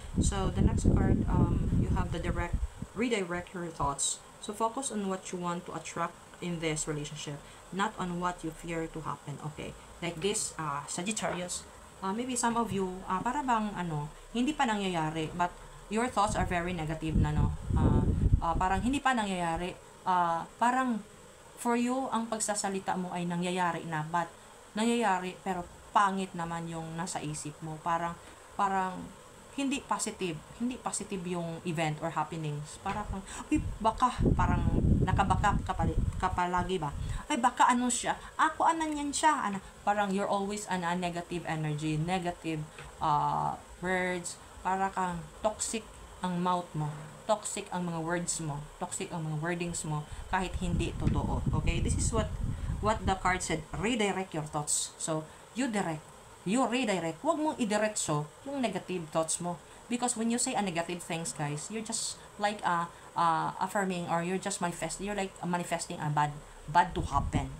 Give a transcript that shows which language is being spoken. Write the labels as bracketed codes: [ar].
[en] So, the next card, you have the redirect your thoughts. So, focus on what you want to attract in this relationship, not on what you fear to happen, okay? Like this, Sagittarius, maybe some of you, para bang, [tl] hindi pa nangyayari, [en] but your thoughts are very negative na, no? [tl] Parang hindi pa nangyayari, parang for you, ang pagsasalita mo ay nangyayari na, but nangyayari, pero pangit naman yung nasa isip mo. Parang hindi positive yung event or happenings. Parang, baka, parang nakabaka ka palagi ba? Ay, baka ano siya? Ako, yan siya? Parang [en] you're always a negative energy, negative words. [tl] Para kang toxic ang mouth mo. Toxic ang mga words mo. Toxic ang mga wordings mo. Kahit hindi totoo. Okay? [en] This is what the card said. Redirect your thoughts. So, you redirect. [tl] Huwag mong idiretso yung negative thoughts mo. [en] Because when you say a negative things, guys, you're just like affirming, or you're just you're like manifesting a bad to happen.